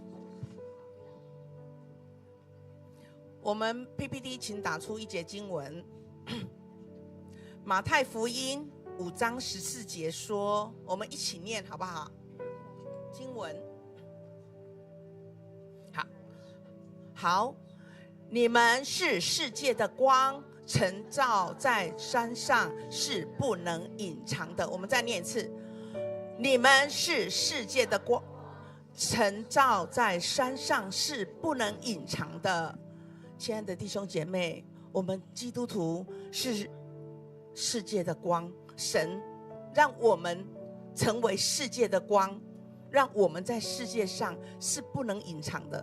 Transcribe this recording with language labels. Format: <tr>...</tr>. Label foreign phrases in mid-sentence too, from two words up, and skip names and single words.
<zh>我們 PPT 請打出一節經文，馬太福音5章14節說，我們一起念好不好？經文，好，你們是世界的光，晨照在山上是不能隱藏的。我們再念一次，你們是世界的光，晨照在山上是不能隱藏的。亲爱的弟兄姐妹，我们基督徒是世界的光，神让我们成为世界的光，让我们在世界上是不能隐藏的。</zh>